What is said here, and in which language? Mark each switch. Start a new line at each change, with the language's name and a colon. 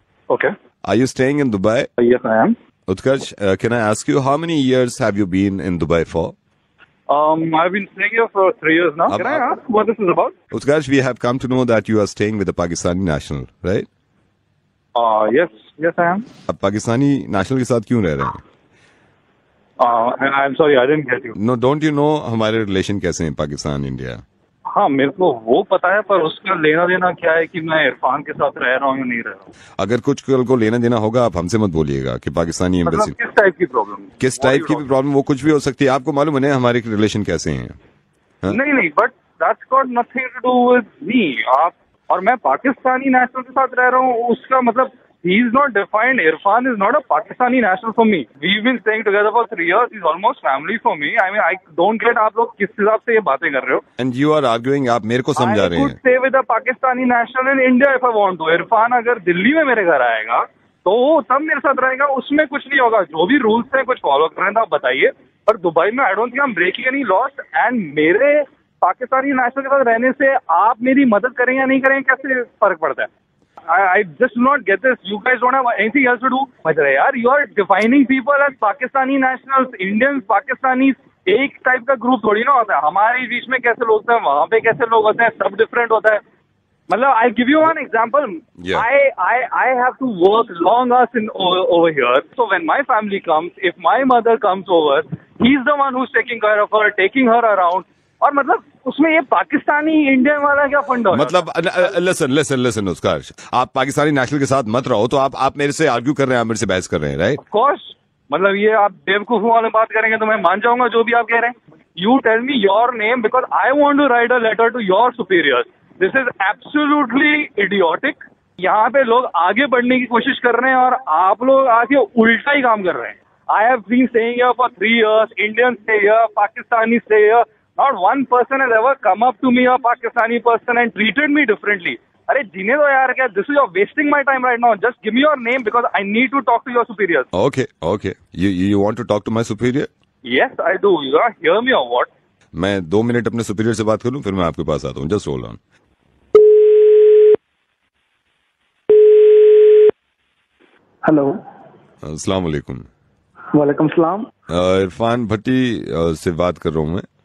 English: Okay. Are you staying in Dubai? Yes, I am. Utkarsh, can I ask you how many years have you been in Dubai for? I've been staying here for 3 years now. Can I ask what this is about? Utkarsh, we have come to know that you are staying with a Pakistani national, right? Yes, I am.
Hindi: अब Pakistani national के साथ क्यों रह रहे हैं?
English: I'm sorry, I didn't get you. No don't you know
Hindi: हमारे relation कैसे हैं पाकिस्तान इंडिया? हाँ, मेरे को वो पता है, पर उसका लेना देना क्या है कि मैं इरफान के साथ रह रहा हूँ या नहीं रह रहा हूँ? अगर कुछ कल को लेना देना होगा आप हमसे मत बोलिएगा कि पाकिस्तानी मतलब एम्बेसी किस टाइप की प्रॉब्लम? किस टाइप की भी प्रॉब्लम, वो कुछ भी हो सकती है। आपको मालूम है हमारे रिलेशन कैसे हैं?
English: नहीं, but that's got nothing to do with me.
Hindi: आप और मैं पाकिस्तानी नेशनल के साथ रह रहा हूँ, उसका मतलब
English: he is not defined. Irfan is not a Pakistani national for me. We've been staying together for 3 years. He's almost family for me. I mean, I don't get
Hindi: आप लोग किस हिसाब से ये बातें कर रहे हो?
English: And you are arguing,
Hindi: आप मेरे को समझा रहे हैं।
English: I could stay with a Pakistani national in India if I want to.
Hindi: Irfan अगर दिल्ली में मेरे घर आएगा तो वो तब मेरे साथ रहेगा, उसमें कुछ नहीं होगा। जो भी रूल्स हैं कुछ फॉलो कर रहे हैं तो आप बताइए। पर दुबई में
English: I don't think I am breaking any laws.
Hindi: And मेरे पाकिस्तानी नेशनल के साथ रहने से आप मेरी मदद करें या नहीं करें, कैसे फर्क पड़ता है?
English: I just do not get this. You guys don't have anything else to do. यार, you are defining people as Pakistani nationals, Indians, Pakistanis.
Hindi: एक टाइप का ग्रुप थोड़ी ना होता है। हमारे बीच में कैसे लोग होते हैं, वहाँ पे कैसे लोग होते हैं, सब डिफरेंट होता है।
English: मतलब I give you one example. Yeah. I have to work long hours over here. So when my family comes, if my mother comes over, he's the one who's taking care of her, taking her around.
Hindi: और मतलब उसमें ये Pakistani Indian वाला क्या fund है? मतलब listen उत्कर्ष, आप Pakistani national के साथ मत रहो। तो आप मेरे से आर्ग्यू कर रहे हैं, आप मेरे से बहस कर रहे हैं, राइट?
English: of
Hindi: कोर्स, मतलब ये आप बेवकूफ वाले बात करेंगे तो मैं मान जाऊंगा जो भी आप कह रहे हैं।
English: You tell me your name because I want to write a letter to your superiors. This is absolutely idiotic.
Hindi: यहाँ पे लोग आगे बढ़ने की कोशिश कर रहे हैं और आप लोग आके उल्टा ही काम कर रहे हैं।
English: I have been staying here for 3 years. Indians stay here, Pakistanis stay here. Not one person has ever come up to me, a Pakistani person, and treated me differently.
Hindi: अरे जीने दो यार, क्या
English: this is you're wasting my time right now. Just give me your name because I need to talk to your superiors. Okay. You want to talk to my superior? Yes, I do. You gonna hear me or what?
Hindi: मैं 2 minute अपने superior से बात कर लूं, फिर मैं आपके पास आता हूँ।
English: Just hold on. Hello,
Hindi: अस्सलाम वालेकुम। वालेकुम सलाम। इरफान भट्टी से बात कर रहा हूँ मैं।